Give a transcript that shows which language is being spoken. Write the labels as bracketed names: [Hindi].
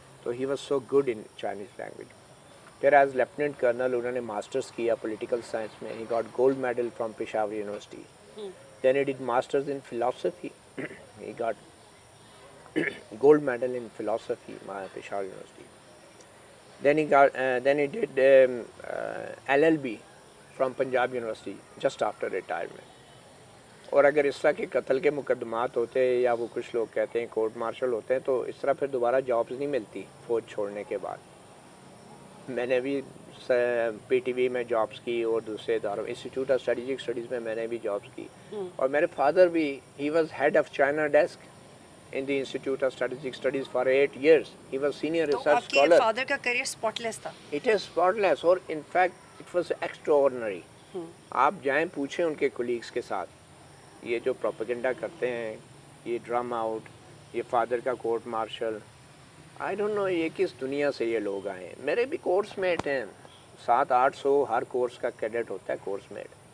[English] تو he was so good in Chinese language. پھر as lieutenant colonel [Urdu] انہوں نے ماسٹرز کیا پولیٹیکل سائنس میں. [English] He got gold medal from Peshawar university. Then he did masters in philosophy. He got gold medal in philosophy Peshawar university. Then he did LLB from Punjab University just after retirement. [Urdu] اور اگر اس طرح کے قتل کے مقدمات ہوتے یا وہ کچھ لوگ کہتے ہیں کورٹ مارشل ہوتے ہیں تو اس طرح پھر دوبارہ جابز نہیں ملتی فوج چھوڑنے کے بعد. میں نے بھی پی ٹی وی میں جابز کی اور دوسرے اداروں انسٹیٹیوٹ آف اسٹریٹجک اسٹڈیز میں نے بھی جابز کی. اور میرے فادر بھی [English] He was head of China desk in the Institute of Strategic Studies for 8 years. He was senior research scholar. [Urdu] تو آپ کے فادر کا کریئر اسپاٹلیس تھا. [English] It is spotless اور in fact it was extraordinary. [Urdu] آپ جائیں پوچھیں ان کے کولیگس کے ساتھ یہ جو پروپیگنڈا کرتے ہیں، یہ ڈرام آؤٹ، یہ فادر کا court martial, [English] I don't know [Urdu] یہ کس دنیا سے یہ لوگ آئے ہیں. میرے بھی کورس میٹ ہیں 700-800 ہر کورس کا کیڈٹ ہوتا ہے کورس میٹ.